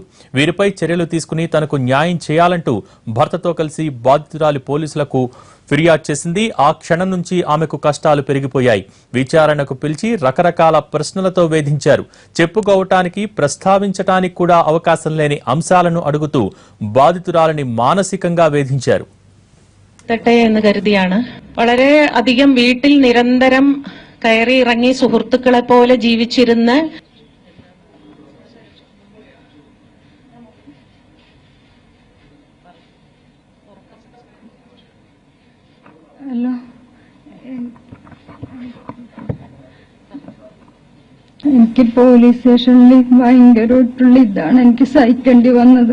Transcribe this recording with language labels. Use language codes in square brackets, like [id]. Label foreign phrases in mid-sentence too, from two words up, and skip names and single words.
[te] వీరిపై చర్యలు తీసుకుని తనకు న్యాయం చేయాలంటూ భర్తతో కలిసి బాధితురాలి పోలీసులకు ఫిర్యాదు చేసింది. ఆ క్షణం నుంచి ఆమెకు కష్టాలు పెరిగిపోయాయి. విచారణకు పిలిచి రకరకాల ప్రశ్నలతో వేధించారు. చెప్పుకోవటానికి, ప్రస్తావించటానికి కూడా అవకాశం లేని అంశాలను అడుగుతూ బాధితురాలిని మానసికంగా వేధించారు. [ml] എന്ന് കരുതിയാണ് വളരെ അധികം വീട്ടിൽ നിരന്തരം കയറി ഇറങ്ങി സുഹൃത്തുക്കളെ പോലെ ജീവിച്ചിരുന്ന എനിക്ക് പോലീസ് സ്റ്റേഷനിൽ ഭയങ്കരമായിട്ടുള്ള ഇതാണ് എനിക്ക് സഹിക്കേണ്ടി വന്നത്.